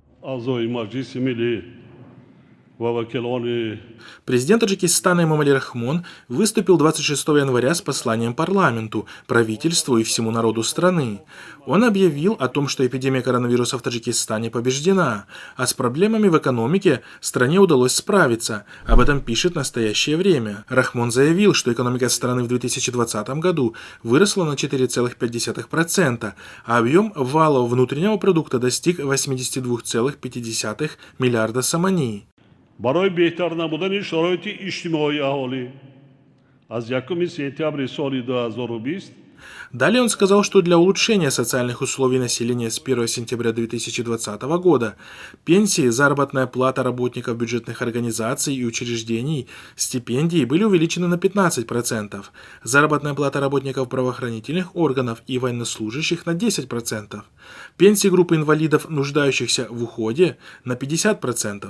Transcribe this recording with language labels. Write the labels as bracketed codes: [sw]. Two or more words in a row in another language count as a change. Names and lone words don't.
[tg] اعضای مجلس ملی و وکلان. [ru] Президент Таджикистана Эмомали Рахмон выступил 26 января с посланием парламенту, правительству и всему народу страны. Он объявил о том, что эпидемия коронавируса в Таджикистане побеждена, а с проблемами в экономике стране удалось справиться. Об этом пишет «Настоящее время». Рахмон заявил, что экономика страны в 2020 году выросла на 4,5%, а объем валового внутреннего продукта достиг 82,5 миллиарда сомани. [tg] برای بهتر نمودن شرایط اجتماعی اهالی از 1 سپتامبر سال 2020. [ru] Далее он сказал, что для улучшения социальных условий населения с 1 сентября 2020 года пенсии, заработная плата работников бюджетных организаций и учреждений, стипендии были увеличены на 15%, заработная плата работников правоохранительных органов и военнослужащих на 10%, пенсии группы инвалидов, нуждающихся в уходе, на 50%.